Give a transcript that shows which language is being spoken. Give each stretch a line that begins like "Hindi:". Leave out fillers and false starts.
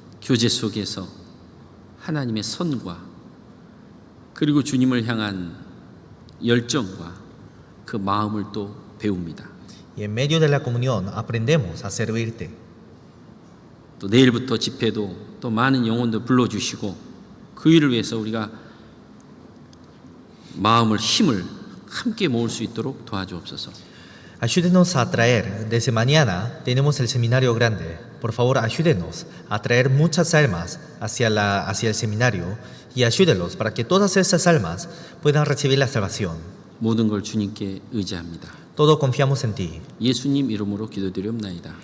Korean: 교제 속에서 하나님의 선과 그리고 주님을 향한 열정과 그 마음을 또 배웁니다.
Spanish: Y en medio de la comunión aprendemos a servirte.
Korean: 또 내일부터 집회도 또 많은 영혼들 불러주시고 그 일을 위해서 우리가 마음을 힘을 함께 모을 수 있도록 도와주옵소서.
Spanish: Ayúdenos a traer, desde mañana tenemos el seminario grande. Por favor, ayúdenos a traer muchas almas hacia el seminario y ayúdelos para que todas esas almas puedan recibir la salvación.
Korean: 모든 걸 주님께 의지합니다.
Spanish: Todo confiamos en ti.
Korean: 예수님 이름으로 기도드리옵나이다.